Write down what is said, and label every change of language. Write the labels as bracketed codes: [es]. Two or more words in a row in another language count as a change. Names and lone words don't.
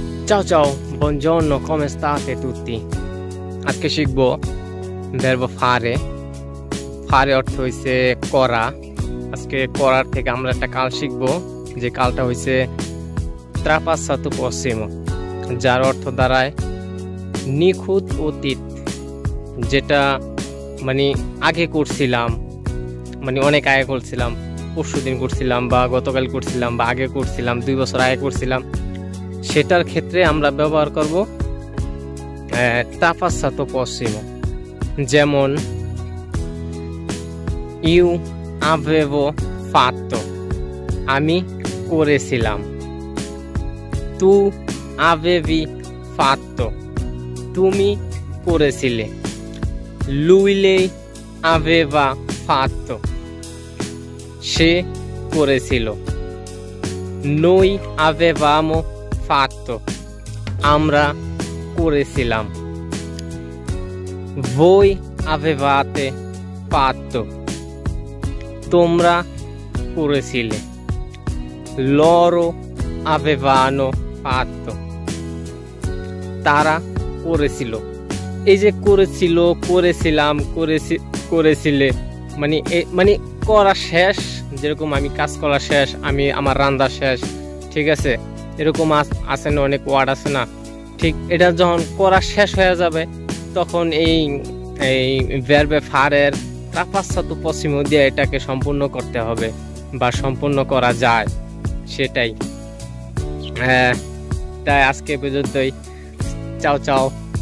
[it] Ciao ciao, buongiorno, come state tutti? [bn] আজকে শিখব [it] verbo fare fare [bn] অর্থ হইছে করা। আজকে করার থেকে আমরা একটা কাল শিখব, যে কালটা হইছে [it] trapassato prossimo, [bn] যার অর্থ দাঁড়ায় নিখুঁত অতীত, যেটা মানে আগে করছিলাম, মানে অনেক আগে করছিলাম, পরশুদিন করছিলাম বা গতকাল করছিলাম বা আগে করছিলাম, 2 বছর আগে করছিলাম, সেটার ক্ষেত্রে আমরা ব্যবহার করব [it] trapassato prossimo। যেমন io avevo fatto, [bn] আমি করেছিলাম। [it] tu avevi fatto, [bn] তুমি করেছিলে। [it] lui lei aveva fatto, [bn] সে করেছিল। [it] noi avevamo fatto, [bn] আমরা করেছিলাম। [it] voi avevate fatto, [bn] তোমরা করেছিলে। [it] loro avevano fatto, [bn] তারা করেছিল। এই যে করেছিল, করেছিলাম, করেছিলে, মানে করা শেষ, যেরকম আমি কাজ করা শেষ, আমি আমার রান্না শেষ, ঠিক আছে, এরকম আছে না, অনেক ওয়ার্ড আছে না, ঠিক এটা যখন করা শেষ হয়ে যাবে তখন এই [it] verbo fare trapassato prossimo [bn] দিয়ে এটাকে সম্পূর্ণ করতে হবে বা সম্পূর্ণ করা যায়, সেটাই। তাই আজকে পর্যন্তই। [it] ciao ciao.